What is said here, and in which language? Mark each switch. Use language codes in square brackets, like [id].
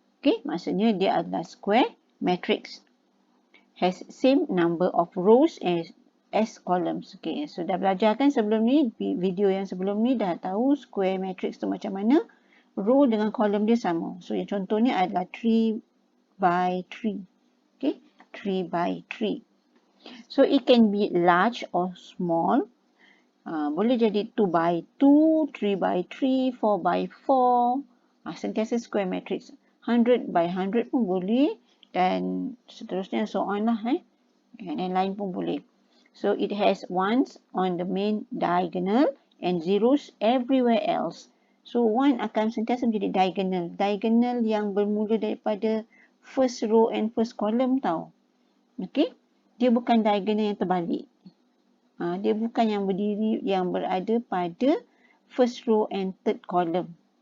[ms] Okay, maksudnya dia adalah square matrix. [en] Has same number of rows as columns. [ms] Okay, so dah belajar kan sebelum ni, video yang sebelum ni dah tahu square matrix tu macam mana. Row dengan column dia sama. So yang contohnya adalah 3 by 3. [en] Okay, 3 by 3. So it can be large or small. [ms] Boleh jadi 2 by 2, 3 by 3, 4 by 4. Sentiasa square matrix. 100 by 100 pun boleh. Dan seterusnya so on lah. Yang lain pun boleh. [en] So it has ones on the main diagonal and zeros everywhere else. [ms] So 1 akan sentiasa menjadi diagonal. Diagonal yang bermula daripada [en] first row and first column [ms] tau. Okay. Dia bukan diagonal yang terbalik. Dia bukan yang berdiri yang berada pada [en] first row and third column.